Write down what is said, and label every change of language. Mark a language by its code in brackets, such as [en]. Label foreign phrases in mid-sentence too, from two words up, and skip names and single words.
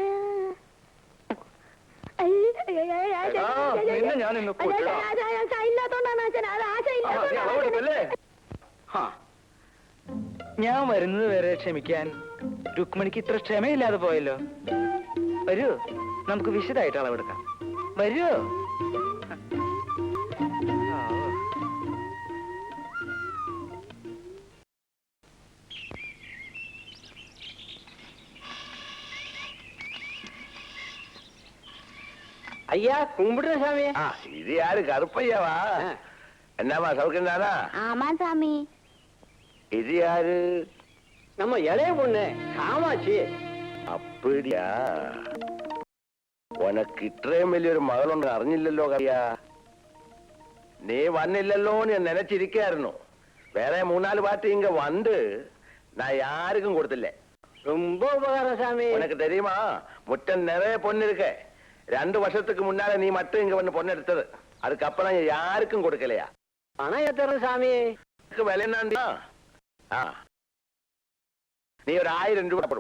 [ml] നിന്നെ ഞാൻ ഇന്ന് കൊല്ലാം. ഇല്ലാത്തോണ്ടാണ് അച്ഛൻ. അത് ആശ അളവെടുപ്പല്ലേ? ഞാൻ വരുന്നത് വരെ ക്ഷമിക്കാൻ രുക്മിണിക്ക് ഇത്ര ക്ഷമയില്ലാതെ പോയല്ലോ. വരൂ, നമുക്ക് വിശദമായിട്ട് അളവെടുക്കാം. വരൂ. [ta] ஐயா, கும்பிடுற சாமி. இது யாரு? கருப்பையாவா? என்னம்மா சவுக்கம் தானா? ஆமா சாமி. இது யாரு? நம்ம இளைய பொண்ணு காமாட்சி. அப்படியா? [ml] ഉനക്ക് ഇത്രയും വലിയൊരു മകളുണ്ട് അറിഞ്ഞില്ലല്ലോ കറിയാ. നീ വന്നില്ലല്ലോന്ന് ഞാൻ നനച്ചിരിക്കായിരുന്നു. വേറെ 3-4 പാർട്ടി ഇങ്ങ വന്ന് [ta] நான் யாருக்கும் கொடுத்தில்ல. ரொம்ப உபகாரம் சாமி. உனக்கு தெரியுமா, முட்டம் நிறைய பொண்ணு இருக்கு. 2 வருஷத்துக்கு முன்னால நீ மட்டும் இங்க வந்து பொண்ணு எடுத்தது. அதுக்கப்புறம் யாருக்கும் கொடுக்கலையா? பணம் ஏத்துறேன் சாமி. விலை என்ன? நீ ஒரு 1000 ரூபாய் போடும்.